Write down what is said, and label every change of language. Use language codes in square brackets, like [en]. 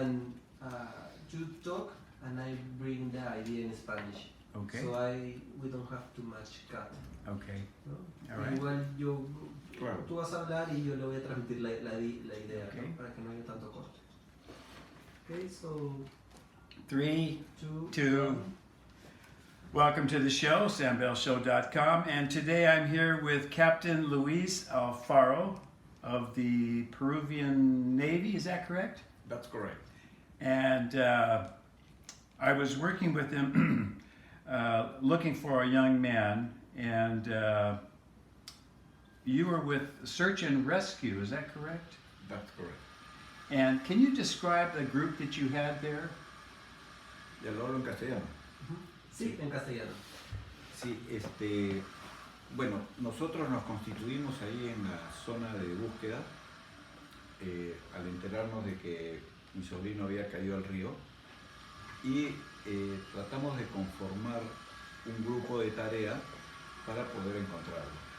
[en] And you talk, and I bring the idea in Spanish. Okay. So we don't have too much cut. Okay. [es] ¿No? [en] All right. [es] Igual Claro. tú vas a hablar y yo le voy a transmitir la idea, [en] Okay. [es] ¿no? Para que no haya tanto corte. [en] Okay, so 3, 2, 2. 1. Welcome to the show, SamBellShow.com, and today I'm here with Captain Luis Alfaro of the Peruvian Navy, is that correct? That's correct. And I was working with him looking for a young man, and you were with Search and Rescue, is that correct? That's correct. And can you describe the group that you had there? [es] Ya lo hablo en castellano. Sí, en castellano. Sí, bueno, nosotros nos constituimos ahí en la zona de búsqueda al enterarnos de que mi sobrino había caído al río y tratamos de conformar un grupo de tarea para poder encontrarlo.